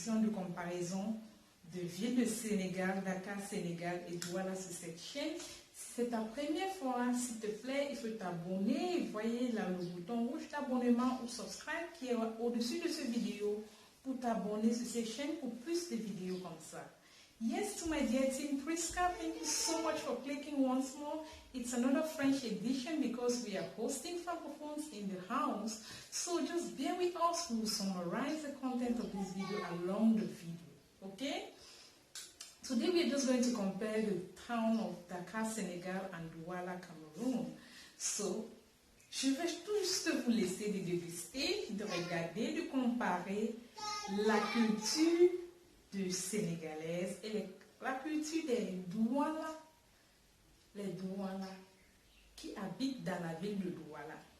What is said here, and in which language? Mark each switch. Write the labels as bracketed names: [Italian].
[French] comparaison de villes de Sénégal, Dakar, Sénégal et Douala sur cette chaîne. Si c'est ta première fois, s'il te plaît, il faut t'abonner. Vous voyez là le bouton rouge d'abonnement ou subscribe qui est au-dessus de cette vidéo pour t'abonner sur cette chaîne pour plus de vidéos comme ça. [English] Yes, to my dear team Prisca, thank you so much for clicking once more. It's another French edition because we are hosting Francophones in the house. So just bear with us. We will summarize the content of this video along the video. Okay? Today we are just going to compare the town of Dakar, Senegal and Douala, Cameroon. [French] So, je vais juste vous laisser de déguster, de regarder, de comparer la culture de sénégalaise et la culture des Douala, les Douala qui habitent dans la ville de Douala.